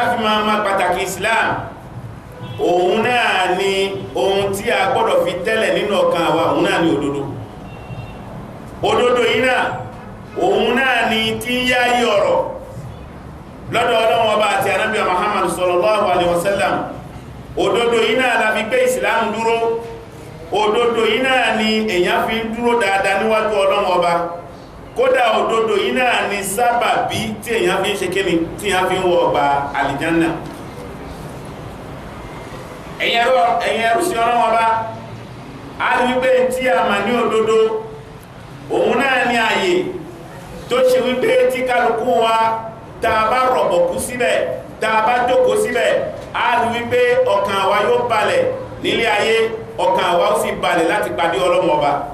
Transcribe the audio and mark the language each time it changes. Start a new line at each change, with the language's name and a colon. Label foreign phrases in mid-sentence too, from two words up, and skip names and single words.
Yoruba: fi máa ma pàtàkì Islam òun náà ni ohun tí a gbọ́dọ̀ fi tẹ́lẹ̀ nínú ọkàn wa òun náà ni òdodo òdodo yìí náà òun náà ni tí ń yáyí ọ̀rọ̀ lọ́dọ̀ Ọlọ́run Ọba àti Ànábì Muhammad
Arabic: صلى الله عليه وسلم
Yoruba: òdodo yìí náà la fi gbé Islam dúró òdodo yìí náà ni èyàn fi ń dúró dáadáa níwájú Ọlọ́run Ọba kódà òdodo yìí náà ni sábàbí tí èyàn fi ń ṣe kíni tí èyàn fi ń wọ ọgbà àlìjánà ẹ̀yẹrú sí Ọlọ́run Ọba a rí wípé tí a mà ní òdodo òun náà ni ààyè tó ṣe wípé tí kálukú wa tá a bá rọ̀bọ̀kú síbẹ̀ tá a bá jókòó síbẹ̀ a rí wípé ọkàn wa yóò balẹ̀ nílé ayé ọkàn wa ó sì balẹ̀ láti pàdé Ọlọ́run Ọba